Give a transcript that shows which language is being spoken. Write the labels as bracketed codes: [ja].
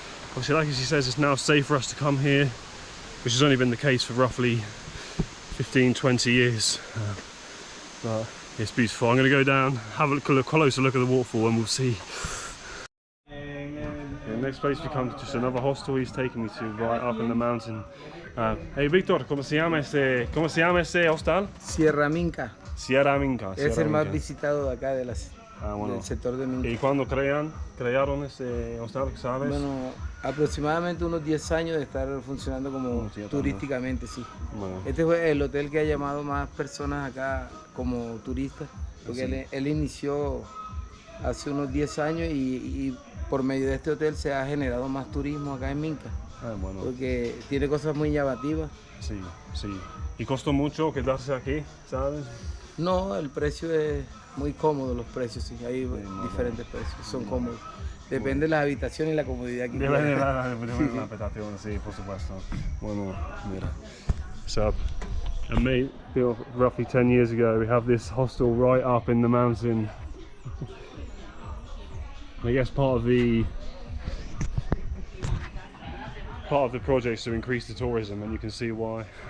[en] Obviously, like he says, it's now safe for us to come here, which has only been the case for roughly 15-20 years. But it's beautiful. I'm going to go down, have a closer look at the waterfall, and we'll see. The next place we come to, just another hostel he's taking me to, right up in the mountain. [es] Hey Víctor, ¿cómo se llama ese hostal? Sierra Minca. Sierra Minca. Es el más visitado de acá del sector de Minca. ¿Y cuándo crearon ese hostal, sabes? Bueno, aproximadamente unos 10 años de estar funcionando como turísticamente, sí. Bueno. Este fue el hotel que ha llamado más personas acá como turistas, porque él inició hace unos 10 años y por medio de este hotel se ha generado más turismo acá en Minca. Bueno. Porque tiene cosas muy llamativas. Sí, sí. ¿Y costó mucho quedarse aquí, sabes? No, el precio es muy cómodo, los precios, sí. Hay diferentes precios, son cómodos. Depende de la habitación y la comodidad que depende de la habitación, sí, por supuesto. Bueno, mira. [en] So, a mate built roughly 10 years ago. We have this hostel right up in the mountain. I guess part of the project is to increase the tourism, and you can see why.